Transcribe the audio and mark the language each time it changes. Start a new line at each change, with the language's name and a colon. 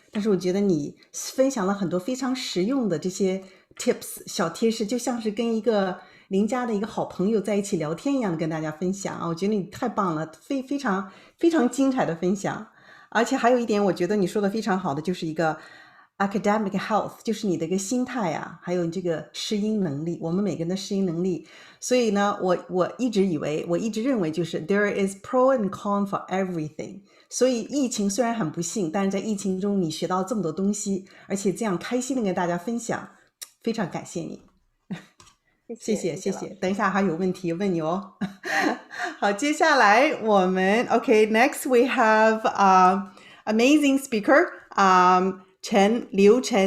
Chinese: 但是我觉得你分享了很多非常实用的这些 tips 小贴士，就像是跟一个邻家的一个好朋友在一起聊天一样的跟大家分享我觉得你太棒了，非常非常精彩的分享。而且还有一点我觉得你说的非常好的，就是一个academic health， 就是你的一个心态还有你这个适应能力，我们每个人的适应能力。所以呢我一直认为就是
English: there is pro and con for everything。
Chinese: 所以疫情虽然很不幸，但是在疫情中你学到这么多东西，而且这样开心的跟大家分享，非常感谢你。谢谢。等一下还有问题问你哦。好，接下来我们
English: next we have amazing speaker Chen Liu.